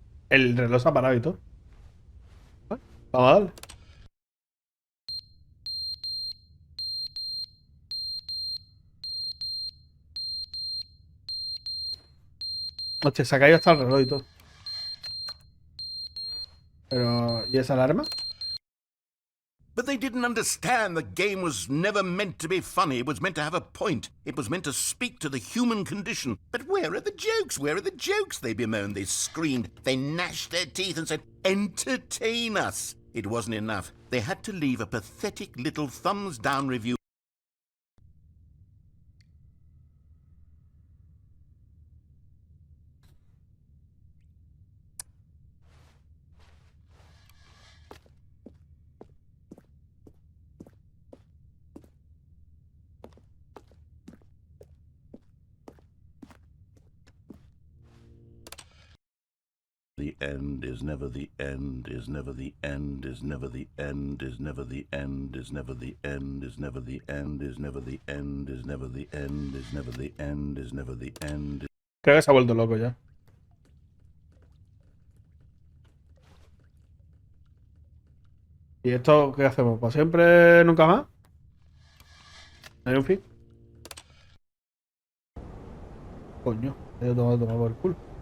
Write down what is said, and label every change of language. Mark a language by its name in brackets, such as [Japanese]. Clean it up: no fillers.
[Spanish] El reloj se ha parado y todo. Vale, vamos a darle. Hostia, se ha caído hasta el reloj y todo. Pero, ¿y esa alarma? [English] But they didn't understand the game was never meant to be funny. It was meant to have a point. It was meant to speak to the human condition. But where are the jokes? Where are the jokes? They bemoaned, they screamed, they gnashed their teeth and said, entertain us. It wasn't enough. They had to leave a pathetic little thumbs down review. The end is never the end, is never the end, is never the end, is never the end, is never the end, is never the end, is never the end, is never the end, is never the end, is never the end. [Spanish] Creo que se ha vuelto loco ya. ¿Y esto qué hacemos? ¿Para siempre, nunca más? ¿Hay un fin? Coño, he tomado por el culo.